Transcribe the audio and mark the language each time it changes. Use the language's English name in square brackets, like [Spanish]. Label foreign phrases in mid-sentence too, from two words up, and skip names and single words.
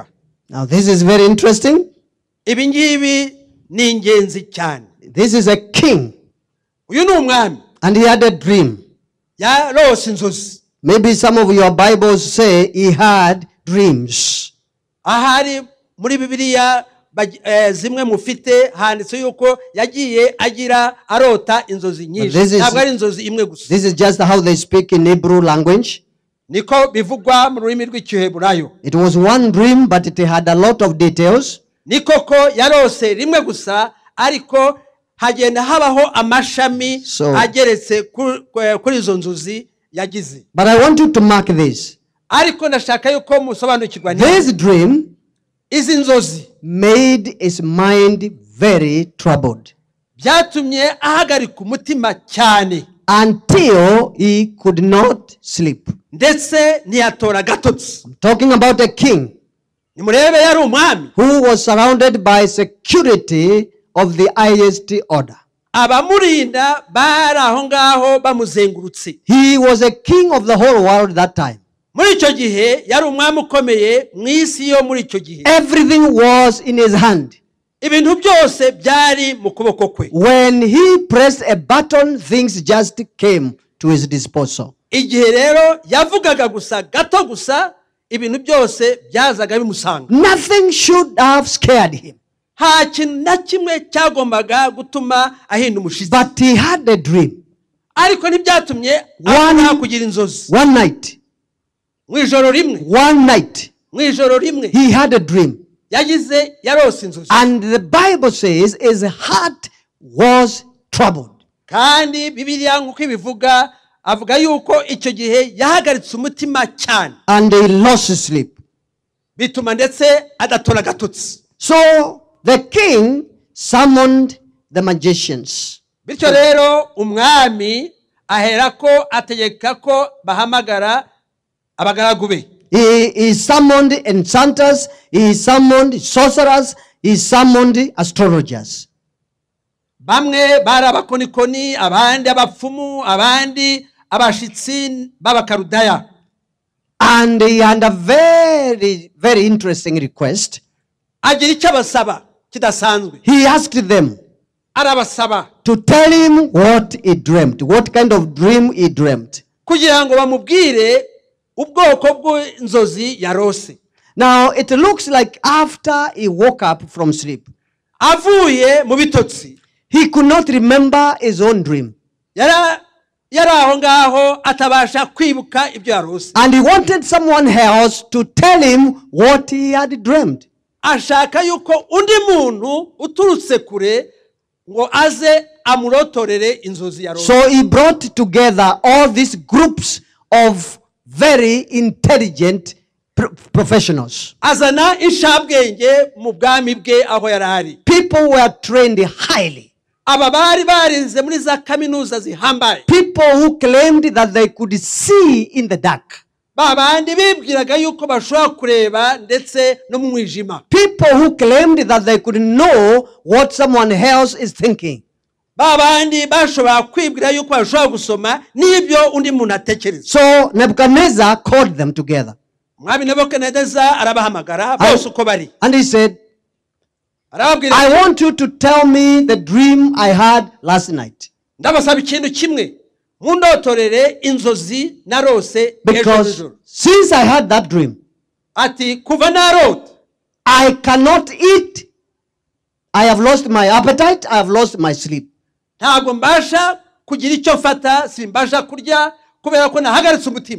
[English] Now this is very interesting. [Kinyarwanda] Ibi ngibi ni ingenzi cyane. [English] This is a king. [Kinyarwanda] Uyu ni umwami. [English] And he had a dream. [Kinyarwanda] Yarose inzozi. [English] Maybe some of your Bibles say he had dreams. [Kinyarwanda] Ahari muri Bibiliya zimwe mufite handitse yuko yagiye agira arota inzozi nyinshi. Ntabwo ari inzozi imwe gusa. [English] This is just how they speak in Hebrew language. [Kinyarwanda] Niko bivugwa mu rurimi rw'Igiheburayo. [English] It was one dream but it had a lot of details. [Kinyarwanda] Niko ko yarose rimwe gusa ariko hagenda habaho amashami ageretse kuri izo nzozi yagize. [English] But I want you to mark this. [Kinyarwanda] Ariko ndashaka yuko musobanukirwa [English] this dream [Kinyarwanda] izi nzozi [English] made his mind very troubled. [Kinyarwanda] Byatumye ahagarika umutima cyane [English] until he could not sleep. [Kinyarwanda] Ndetse ntiyatora agatotsi. [English] I'm talking about a king [Kinyarwanda] nimurebe yari umwami [English] who was surrounded by security of the highest order. [Kinyarwanda] Abamurinda bari aho ngaho bamuzengurutse. [English] He was a king of the whole world that time. [Kinyarwanda] Muri icyo gihe yari umwami ukomeye mu isi yo muri icyo gihe. [English] Everything was in his hand. [Kinyarwanda] Ibintu byose byari mu kuboko kwe. [English] When he pressed a button, things just came to his disposal. [Kinyarwanda] Igihe rero yavugaga gusa gato gusa ibintu byose byazaga bimusanga. [English] Nothing should have scared him. [Kinyarwanda] Nta kintu na kimwe cyagombaga gutuma ahinda umushyitsi. [English] But he had a dream. [Kinyarwanda] Ariko ntibyatumye abona kugira inzozi. [English] One night. [Kinyarwanda] Mwijoro rimwe. [English] One night. [Kinyarwanda] Mwijoro rimwe. [English] He had a dream. [Kinyarwanda] Yagize yarose inzozi. [English] And the Bible says his heart was troubled. [Kinyarwanda] Kandi Bibiliya nk'uko ibivuga avuga yuko icyo gihe yahagaritse umutima cyane. [English] And he lost sleep. [Kinyarwanda] Bituma ndetse adatora agatotsi. [English] So the king summoned the magicians. [Kinyarwanda] Bityo rero umwami aherako ategeka ko bahamagara abagaragu be. [English] He summoned enchanters, he summoned sorcerers, he summoned astrologers. [Kinyarwanda] Bamwe bari abakonikoni, abandi abapfumu, abandi abashitsi b'abakarudaya. [English] And he had a very, very interesting request. [Kinyarwanda] Agira icyo abasaba kidasanzwe. [English] He asked them [Kinyarwanda] arabasaba [English] to tell him what he dreamt, what kind of dream he dreamt. [Kinyarwanda] Kugira ngo bamubwire ubwoko bw'inzozi yarose. [English] Now it looks like after he woke up from sleep, [Kinyarwanda] avuye mu bitotsi, [English] he could not remember his own dream. [Kinyarwanda] Yari aho ngaho atabasha kwibuka ibyo yarose. [English] And he wanted someone else to tell him what he had dreamt. [Kinyarwanda] Ashaka yuko undi muntu uturutse kure ngo aze amurotorere inzozi yarose. [English] So he brought together all these groups of very intelligent professionals. [Kinyarwanda] Azana inshabwenge mu bwami bwe aho yarahari. [English] People were trained highly. [Kinyarwanda] Aba bari barinze muri za kaminuza zihambaye. [English] People who claimed that they could see in the dark. [Kinyarwanda] Babandi bibwiraga yuko bashobora kureba ndetse no mu mwijima. [English] People who claimed that they could know what someone else is thinking. [Kinyarwanda] Babandi bashobora kwibwira yuko bashobora gusoma n'ibyo undi muntu atekereza. [English] So Nebuchadnezzar called them together. [Kinyarwanda] Umwami Nebukadinezari arabahamagara bose uko bari. [English] And he said, [Kinyarwanda] arababwira [English] I [Kinyarwanda] ati, [English] want you to tell me the dream I had last night. [Kinyarwanda] ndabasaba ikintu kimwe, mundotorere inzozi narose ejo [English] Because [Kinyarwanda] nijoro. [English] since I had that dream, [Kinyarwanda] Ati kuva narota [English] I cannot eat. I have lost my appetite. I have lost my sleep. [Kinyarwanda] ntabwo mbasha kugira icyo mfata, simbasha kurya kubera ko nahagaritse umutima,